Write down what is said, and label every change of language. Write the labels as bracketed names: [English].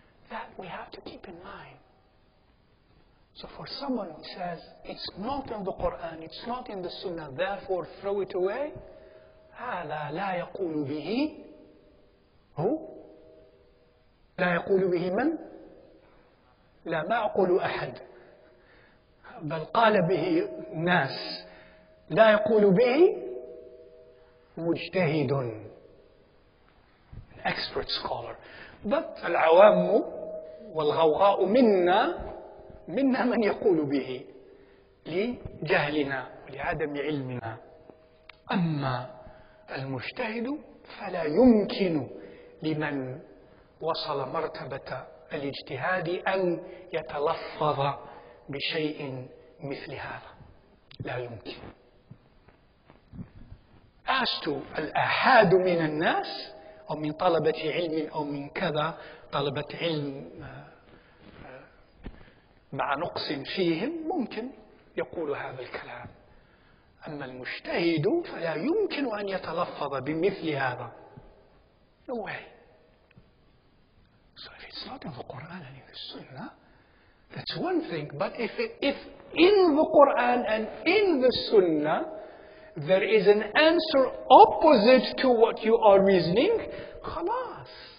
[English] That we have to keep in mind. So for someone who says, it's not in the Quran, it's not in the Sunnah, therefore throw it away, [Arabic] هذا لا يقول به هو لا يقول به من؟ لا ما أقول أحد بل قال به ناس لا يقول به مجتهد, [English] an expert scholar. But [Arabic] العوام والغوغاء منا من يقول به لجهلنا ولعدم علمنا. أما المجتهد فلا يمكن لمن وصل مرتبة الاجتهاد أن يتلفظ بشيء مثل هذا. لا يمكن. [English] As to [Arabic] الآحاد من الناس أو من طلبة علم أو من كذا طلبة علم مع نقص فيهم ممكن يقول هذا الكلام. أما المجتهد فلا يمكن أن يتلفظ بمثل هذا. [English] No way. So if it's not in the Quran and in the Sunnah, that's one thing. But if in the Quran and in the Sunnah there is an answer opposite to what you are reasoning, khalas.